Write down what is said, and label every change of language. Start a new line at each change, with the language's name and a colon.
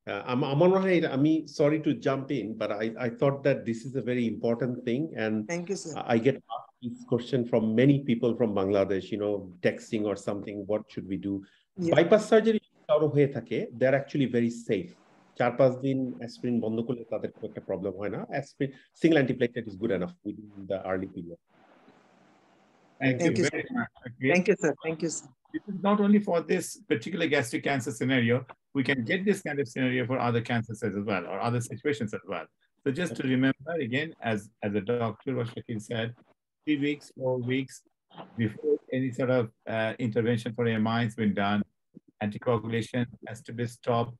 English: I'm sorry to jump in, but I thought that this is a very important thing, and thank you, sir. I get asked this question from many people from Bangladesh, texting or something, what should we do? Yeah. Bypass surgery, they are actually very safe.
Bangla: 4-5 দিন aspirin বন্ধ করলে তাদের খুব একটা problem হয় না।
English: Aspirin single antiplatelet is good enough within the early period. Thank you very much. Okay. Thank you, sir. Thank you, sir. This is not only for this particular gastric cancer scenario, we can get this kind of scenario for other cancers as well, or other situations as well. So just to remember again, as a doctor, what Shakil said, 3 weeks, 4 weeks before any sort of intervention for MI has been done, anticoagulation has to be stopped.